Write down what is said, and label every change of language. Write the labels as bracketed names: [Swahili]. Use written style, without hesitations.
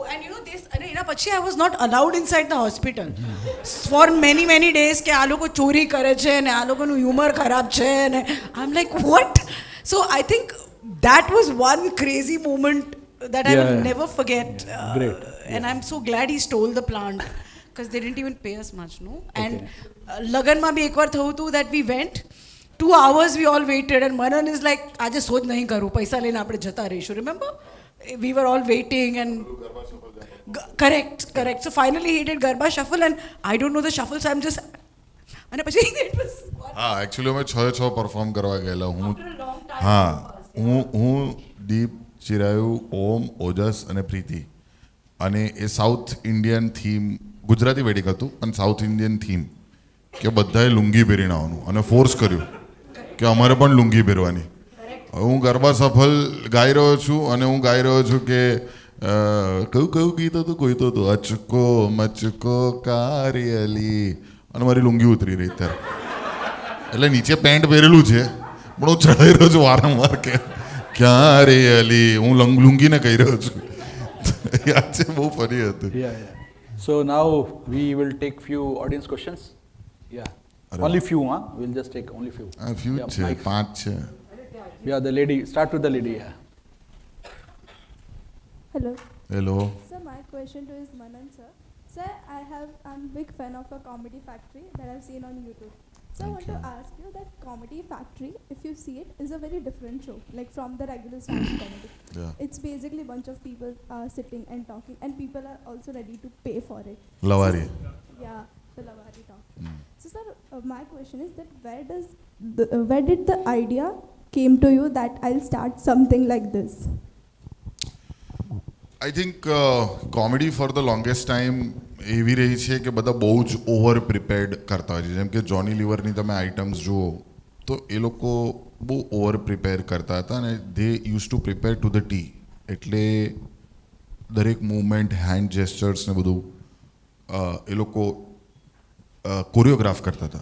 [English] And you know this, [Gujarati] અને એના પછી [English] I was not allowed inside the hospital for many days [Gujarati] કે આ લોકો ચોરી કરે છે ને આ લોકોનું હ્યુમર ખરાબ છે ને [English] I'm like what? So I think that was one crazy moment that I will never forget. Great. And I'm so glad he stole the plant because they didn't even pay us much, no? [Gujarati] And લગનમાં બી એકવાર થયું હતું [English] that we went 2 hours we all waited and Manan is like [Gujarati] આજે શોધ નહીં કરું, પૈસા લઈને આપણે જતા રહીશું. [English] Remember? We were all waiting and correct. So finally he did Garba Shuffle and I don't know the shuffle, so I'm just [Gujarati] અને પછી [English] it was [Gujarati] હા એકચ્યુઅલી અમે 6 પરફોર્મ કરવા ગયેલા. [English] after a long time. [Gujarati] હા હું દીપ, ચિરાયુ, ઓમ, ઓજસ અને પ્રીતિ, અને એ south Indian theme, Gujarati wedding હતું પણ સાઉથ ઇન્ડિયન થીમ કે બધાએ લુંગી પહેરીને આવવાનું અને ફોર્સ કર્યું કે અમારે પણ લુંગી પહેરવાની. હવે હું ગરબા સફલ ગાઈ રહ્યો છું અને હું ગાઈ રહ્યો છું કે કયું ગીત હતું, કોઈ તો હતું અચકો મચકો કારિયલી, અને મારી લુંગી ઉતરી રહી ત્યારે. એટલે નીચે પેન્ટ પહેરેલું છે પણ હું ચડાઈ રહ્યો છું વારંવાર કે ક્યાં રે અલી, હું લુંગીને કહી રહ્યો છું. યાદ છે, બહુ ફની હતું. [English] Yeah. So now we will take few audience questions. Yeah. Only few, huh? We'll just take only few. આ few Yeah, [Gujarati] છે, [English] Mike. [Gujarati] 5 છે. [English] Yeah, the lady. Start with the lady. Yeah. Hello. Hello. So my question to is Manan sir. Sir, I'm a big fan of a Comedy Factory that I've seen on YouTube. So I want to ask you that Comedy Factory, if you see it, is a very different show, like from the regular stand-up comedy. Yeah. It's basically a bunch of people sitting and talking, and people are also ready to pay for it. [Gujarati] લવારી. [English] Yeah, the Lavari talk. So sir, my question is that where did the idea came to you that I'll start something like this? I think comedy for the longest time [Gujarati] એવી રહી છે કે બધા બહુ જ over prepared કરતા હોય છે. જેમ કે જોની લિવરની તમે આઇટમ્સ જુઓ તો એ લોકો બહુ ઓવર પ્રિપેર કરતા હતા અને [English] They use to prepare to the tea. [Gujarati] એટલે દરેક મૂવમેન્ટ, હેન્ડ જેસ્ચર્સ ને બધું એ લોકો કોરિયોગ્રાફ કરતા હતા.